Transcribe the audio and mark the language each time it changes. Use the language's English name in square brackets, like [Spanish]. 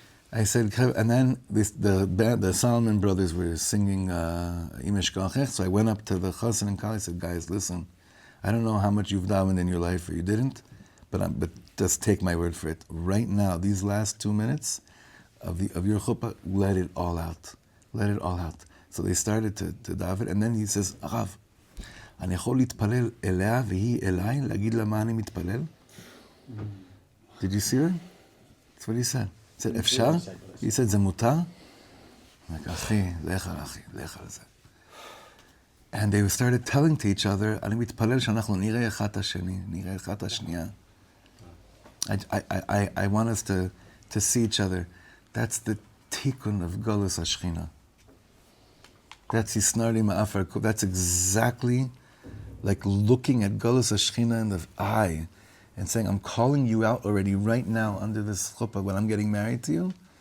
[English] I said, and then the Solomon brothers were singing so I went up to the chassan and kala. I said, guys, listen, I don't know how much you've davened in your life or you didn't, but just take my word for it. Right now, these last 2 minutes of your chuppah, let it all out. Let it all out. So they started to daven, and then he says, Rav, [Hebrew] אני יכול להתפלל אליה והיא אליי, להגיד לה מה אני מתפלל? [English] Did you see it? That's what he said. He said, [Hebrew] אפשר? [English] He said, [Hebrew] זה מותר? [English] I'm like, [Hebrew] אחי, לך על זה. [English] And they started telling to each other, [Hebrew] אני מתפלל שאנחנו נראה אחד השני, נראה אחד השנייה. [English] I want us to see each other. That's the tikkun of Galus HaShechinah. That's Hisnardi Ma'afar. That's exactly like looking at Galus HaShechinah in the eye and saying, I'm calling you out already right now under this chuppah when I'm getting married to you.